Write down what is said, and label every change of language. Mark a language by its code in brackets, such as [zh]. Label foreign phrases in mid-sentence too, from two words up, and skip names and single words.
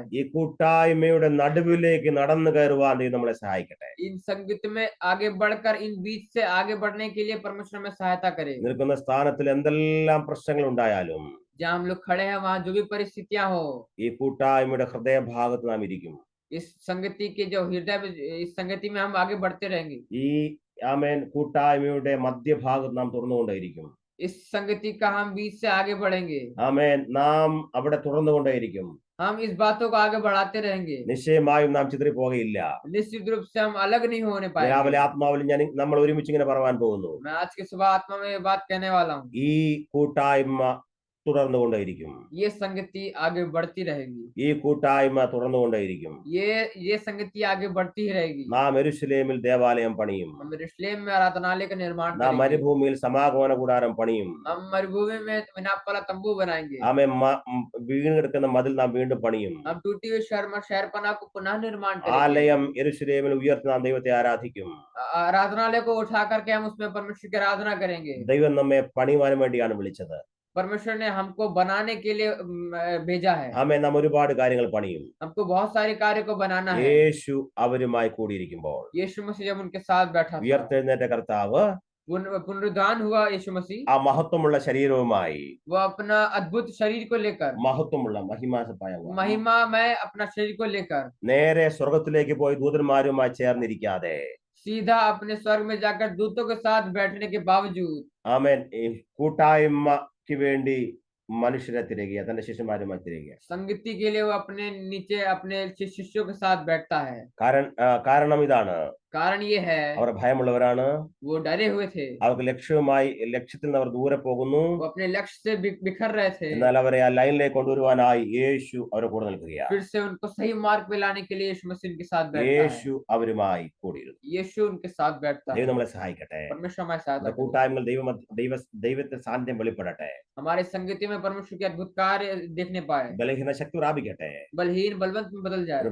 [ml] ഈ കൂട്ടായ്മയുടെ നടുവിലേക്ക് നടന്നു കയറുവാൻ ദൈവം നമ്മളെ സഹായിക്കട്ടെ. [hi] इन संगीत में आगे बढ़कर इन बीच से आगे बढ़ने के लिए परमेश्वर में सहायता करे। [ml] നിൽക്കുന്ന സ്ഥാനത്തിൽ എന്തെല്ലാം പ്രശ്നങ്ങൾ ഉണ്ടായാലും [hi] जहाँ हम लोग खड़े हैं वहाँ जो भी परिस्थितियां हो, [ml] ഈ കൂട്ടായ്മയുടെ ഹൃദയഭാഗത്ത് നാം ഇരിക്കും. [hi] इस संगति के जो हृदय में इस संगति में हम आगे बढ़ते रहेंगे। [ml] ഈ ആമേൻ കൂട്ടായ്മയുടെ മധ്യഭാഗത്ത് നാം തുറന്നുകൊണ്ടേയിരിക്കും. [hi] इस संगति का हम बीच से आगे बढ़ेंगे। [ml] ആമേൻ. നാം അവിടെ തുറന്നുകൊണ്ടേയിരിക്കും. [hi] हम इस बातों को आगे बढ़ाते रहेंगे। [ml] നിശ്ചയമായും നാം ചിതറിപ്പോകയില്ല. [hi] निश्चित रूप से हम अलग नहीं होने पाएंगे। [ml] രാവിലെ ആത്മാവിൽ നമ്മൾ ഒരുമിച്ച് ഇങ്ങനെ പറയാൻ പോകുന്നു. [hi] मैं आज की सुबह आत्मा में ये बात कहने वाला हूँ। [ml] ഈ കൂട്ടായ്മ തുടർന്നുകൊണ്ടേയിരിക്കും. [hi] ये संगति आगे बढ़ती रहेगी। [ml] ഈ കൂട്ടായ്മ തുടർന്നുകൊണ്ടേയിരിക്കും. [hi] ये संगति आगे बढ़ती ही रहेगी। [ml] നാം യെരൂശലേമിൽ ദേവാലയം പണിയും. [hi] हम यरूशलेम में आराधनालय का निर्माण [ml] നാം [hi] करेंगे। [ml] മരുഭൂമിയിൽ സമാഗമന കൂടാരം പണിയും. [hi] हम मरुभूमि में मिनाप वाला तंबू बनाएंगे। [ml] ആമേ. വീണ് കിടക്കുന്ന മതിൽ നാം വീണ്ടും പണിയും. [hi] हम टूटी हुई शहरपना को पुनः निर्माण करेंगे। [ml] ആലയം യെരൂശലേമിൽ ഉയർത്തി നാം ദൈവത്തെ ആരാധിക്കും. [hi] आराधनालय को उठा करके हम उसमें परमेश्वर की आराधना करेंगे। [ml] ദൈവം നമ്മെ പണിയുവാൻ വേണ്ടിയാണ് വിളിച്ചത്. [hi] परमेश्वर ने हमको बनाने के लिए भेजा है। [ml] ആമേൻ. നാം ഒരുപാട് കാര്യങ്ങൾ പണിയും. [hi] हमको बहुत सारे कार्य को बनाना है। [ml] യേശു അവരുമായി കൂടിയിരിക്കുമ്പോൾ, [hi] यीशु मसीह जब उनके साथ बैठा था, [ml] ഉയർത്തെഴുന്നേറ്റ കർത്താവ് [hi] पुनरुद्धान हुआ यीशु मसीह, [ml] ആ മഹത്വമുള്ള ശരീരവുമായി, [hi] वो अपना अद्भुत शरीर को लेकर, [ml] മഹത്വമുള്ള മഹിമാസമായ [hi] महिमामय अपना शरीर को लेकर [ml] നേരെ സ്വർഗത്തിലേക്ക് പോയി ദൂതന്മാരുമായി ചേർന്നിരിക്കാതെ, [hi] सीधा अपने स्वर्ग में जाकर दूतों के साथ बैठने के बावजूद, [ml] ആമേൻ, ഈ കൂട്ടായ്മയ്ക്ക് വേണ്ടി മനുഷ്യരെ തിരയുക, തന്റെ ശിഷ്യന്മാരുമായി തിരയുക. [hi] संगति के लिए वो अपने नीचे अपने शिष्यों के साथ बैठता है। [ml] കാരണം ഇതാണ്, [hi] कारण ये है, [ml] അവർ ഭയമുള്ളവരാണ്. [hi] वो डरे हुए थे, [ml] അവർക്ക് ലക്ഷ്യത്തിൽ നിന്ന് അവർ ദൂരെ പോകുന്നു. [hi] वो अपने लक्ष्य से बिखर रहे थे। [ml] എന്നാൽ അവരെ ആ ലൈനിലേക്ക് കൊണ്ടുവരുവാനായി യേശു അവരെ കൂടെ നിൽക്കുകയാണ്. [hi] फिर से उनको सही मार्ग पे लाने के लिए यीशु मसीह उनके साथ बैठता है। [ml] യേശു അവരുമായി കൂടിയിരുന്നു. [hi] यीशु उनके साथ बैठता है। [ml] ദൈവം നമ്മളെ സഹായിക്കട്ടെ. [hi] परमेश्वर हमारे साथ [ml] നമ്മുടെ [hi] है। [ml] കൂട്ടായ്മകൾ ദൈവത്തിന്റെ സാന്നിധ്യം വെളിപ്പെടട്ടെ. [hi] हमारे संगति में परमेश्वर के अद्भुत कार्य देखने पाए। [ml] ബലഹീന ശക്തി പ്രാപിക്കട്ടെ. [hi] बलहीन बलवंत में बदल जाए।